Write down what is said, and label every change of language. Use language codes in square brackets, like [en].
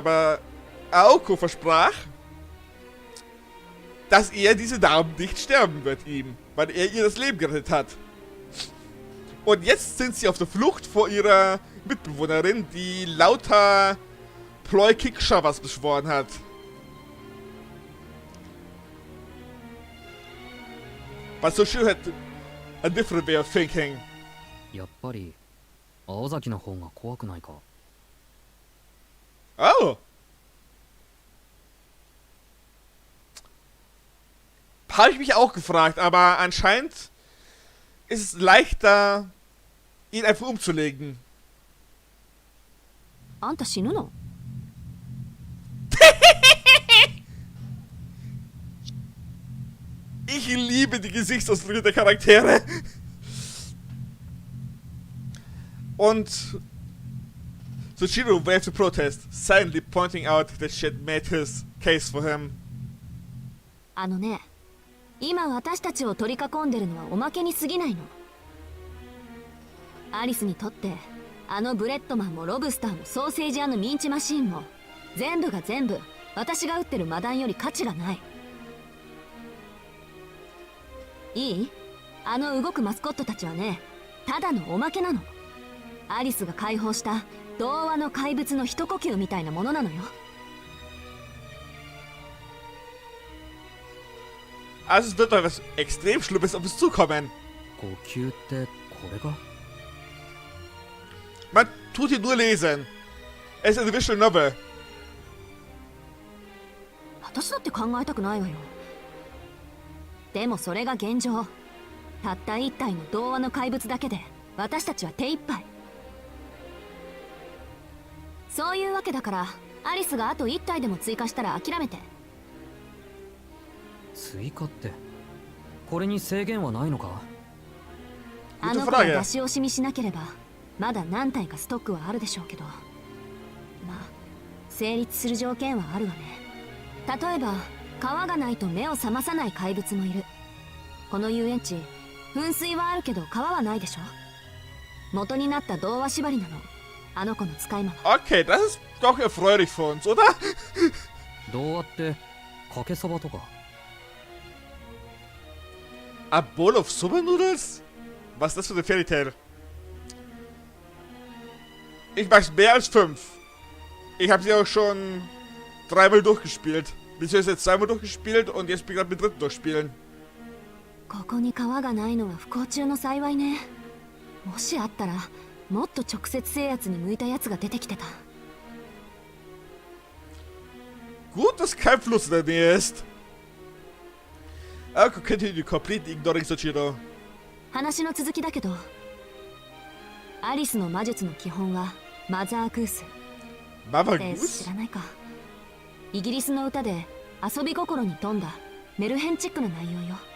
[de] Aber Aoko versprach, dass er diese Dame nicht sterben wird ihm, weil er ihr das Leben gerettet hat. Und jetzt sind sie auf der Flucht vor ihrer Mitbewohnerin, die lauter Ploi-Kick-Shavas beschworen hat. [en] But Soshiro had a different way of thinking. [ja] やっぱり青崎の方が怖くないか。 Oh! [de] Habe ich mich auch gefragt, aber anscheinend ist es leichter, ihn einfach umzulegen. [ja] あんた死ぬの？ [de] Ich liebe die Gesichtsausdrücke der Charaktere. [en] Und Soshiro waved to protest, silently pointing out that she had made his case for him. [ja] あのね、今私たちを取り囲んでるのはおまけに過ぎないの。アリスにとってあのブレッドマンもロブスターもソーセージ屋のミンチマシーンも全部が全部私が撃ってるマダンより価値がない。いい？あの動くマスコットたちはね、ただのおまけなの。アリスが解放した童話の怪物の一呼吸みたいなものなのよ。 [de] Also es wird doch etwas extrem Schlimmes auf uns zukommen. [ja] 呼吸ってこれが？ [de] Man tut ihn nur lesen. Es ist eine Visual Novel. [ja] 私だって考えたくないわよ。でもそれが現状。たった一体の童話の怪物だけで私たちは手一杯。そういうわけだからアリスがあと一体でも追加したら諦めて。追加ってこれに制限はないのか？あの子が出し惜しみしなければまだ何体かストックはあるでしょうけど、まあ成立する条件はあるわね。例えば川がないと目を覚まさない怪物もいる。この遊園地噴水はあるけど川はないでしょ。元になった童話縛りなの、あの子の使い魔は。 [de] Okay, das ist doch erfreulich für uns, oder? [ja] 童話ってかけそばとか？ [en] A bowl of Super Noodles? [de] Was ist das für eine Fairy Tale? Ich mag's mehr als 5. Ich habe sie auch schon 3-mal durchgespielt. Beziehungsweise jetzt 2-mal durchgespielt und jetzt bin ich gerade mit dritten durchspielen. [ja] ここに川がないのは不幸中の幸いね。もしあったらもっと直接制圧に向いたやつが出てきてた。 [de] Gut, dass kein Fluss in der Nähe ist. [en] Aoko continued completely ignoring Soshiro. [ja] 話の続きだけど、アリスの魔術の基本はマザーグース。 [en] Mama [ja] って知 [en] Goose? [ja] らないか。イギリスの歌で遊び心に富んだメルヘンチックな内容よ。